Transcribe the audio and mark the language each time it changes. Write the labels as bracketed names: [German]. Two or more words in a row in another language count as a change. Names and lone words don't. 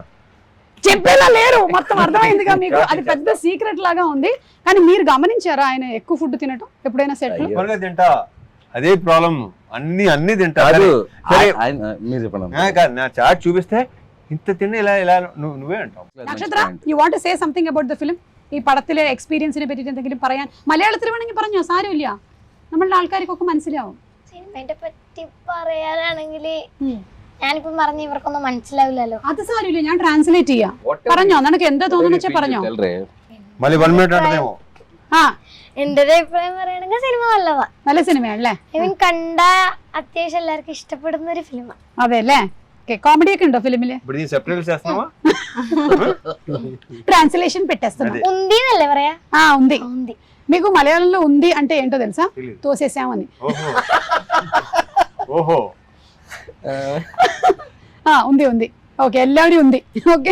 [Telugu] చెప్పేలా లేరు, మొత్తం అర్థమైందిగా మీకు. అది పెద్ద సీక్రెట్ లాగా ఉంది. కానీ మీరు గమనించారా ఆయన ఎక్కువ ఫుడ్ తినటం ఎప్పుడైనా సెట్ లో? తింటా, అదే ప్రాబ్లం. అన్ని తింటా. మీరు చెప్పండి. నా చార్ట్ చూపిస్తే ఇంత తిన్న ఇలా నువ్వే అంటావు. നക്ഷത്ര, [English] you want to say something about the film? [Malayalam] ഈ പടത്തിലെ എക്സ്പീരിയൻസിനെ പറ്റിയിട്ട് എന്തെങ്കിലും പറയാൻ മലയാളത്തിൽ വേണമെങ്കിൽ പറഞ്ഞോ, സാരമില്ല, നമ്മളുടെ ആൾക്കാർക്കൊക്കെ മനസ്സിലാവും. സിനിമയെ പറ്റി പറയാനാണെങ്കിൽ ഞാനിപ്പോ പറഞ്ഞ ഇവർക്കൊന്നും മനസ്സിലാവില്ലല്ലോ. അത് സാരമില്ല, ഞാൻ ട്രാൻസ്ലേറ്റ് ചെയ്യാം. പറഞ്ഞോ, നിനക്ക് എന്താ തോന്നുന്നു വെച്ചാൽ പറഞ്ഞോ. [Telugu] మళ్ళీ 1 minute అంటేమో. [Malayalam] ആ, എന്റെ ഒരു അഭിപ്രായം പറയുകയാണെങ്കിൽ സിനിമ നല്ലതാ. നല്ല സിനിമയാണല്ലേ? ഐ കണ്ട അത്യാവശ്യം എല്ലാവർക്കും ഇഷ്ടപ്പെടുന്ന ഒരു ഫിലിമാണ്. അതെ അല്ലേ? కామెడీ ഒക്കെ ഉണ്ടോ ఫిలిమిല്? [Telugu] ఇప్పుడు ఈ సబ్‌టైటిల్స్ చేస్తావా? ట్రాన్స్లేషన్ పెట్టేస్తున్నా. [Malayalam] ఉంది అన్నല്ലേ പറയാ? [Telugu] ఉంది. ఉంది. మీకు మలయాళంలో ఉంది అంటే ఏంటో తెలుసా? తోసేసామని. ఓహో. ఉంది. ఓకే, എല്ലാവരും ఉంది. ఓకే.